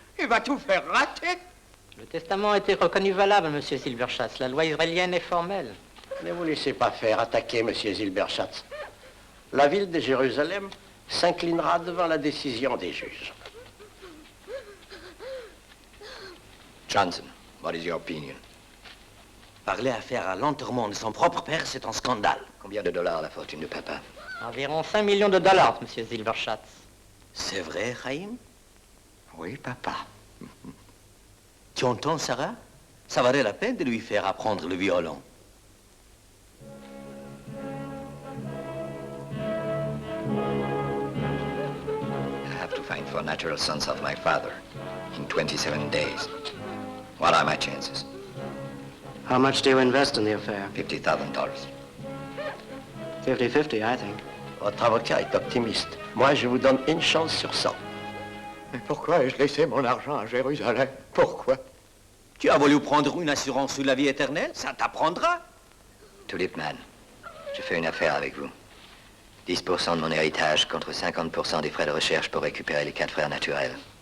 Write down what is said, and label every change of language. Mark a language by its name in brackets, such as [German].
[French] Il va tout faire rater. Le testament a été reconnu valable, Monsieur Silverschatz. La loi israélienne est formelle. Ne vous laissez pas faire attaquer, Monsieur Zilberschatz. La ville de Jérusalem s'inclinera devant la décision des juges. [English] Johnson, what is your opinion? [French] Parler à faire à l'enterrement de son propre père, c'est un scandale. Combien de dollars la fortune de papa? Environ 5 millions de dollars, Monsieur Silverschatz. C'est vrai, Chaim? Oui, papa. Tu entends, Sarah? Ça valait la peine de lui faire apprendre le violon. [English] I have to find 4 natural sons of my father in 27 days. What are my chances? How much do you invest in the affair? $50,000. 50-50, I think. [French] Votre avocat est optimiste. Moi, je vous donne une chance sur 100. Mais pourquoi ai-je laissé mon argent à Jérusalem? Pourquoi? Tu as voulu prendre une assurance sur la vie éternelle? Ça t'apprendra. Tulip Mann, je fais une affaire avec vous. 10% de mon héritage contre 50% des frais de recherche pour récupérer les 4 frères naturels.